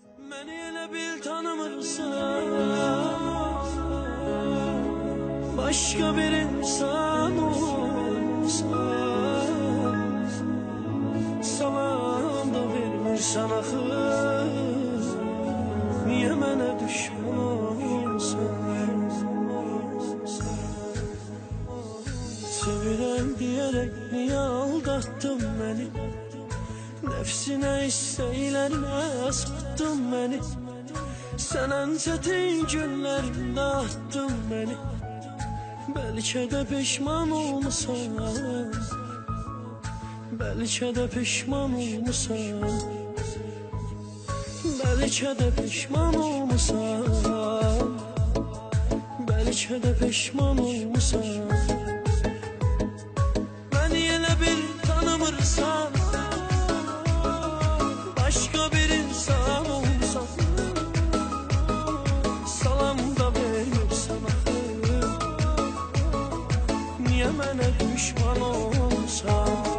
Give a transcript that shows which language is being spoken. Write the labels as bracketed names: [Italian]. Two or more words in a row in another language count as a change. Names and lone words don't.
[Azerbaijani] Beni elə bil tanımırsan, [Turkish] başka bir [Azerbaijani] insan olsan, salam da vermirsən axı, niye mənə düşman olsan? [Turkish] Sevirəm diyerek niye aldattın beni? Nefsine isteylerine sattın beni. Sen en çetin günlerinde attın beni. Belki de pişman olmuşsan, belki de pişman olmuşsan, belki de pişman olmuşsan, belki de pişman olmuşsan. [Azerbaijani] Beni elə bil tanımırsan, [Turkish] başka bir [Azerbaijani] insan olsan, salam da vermirsən axı, niye mənə düşman olsan?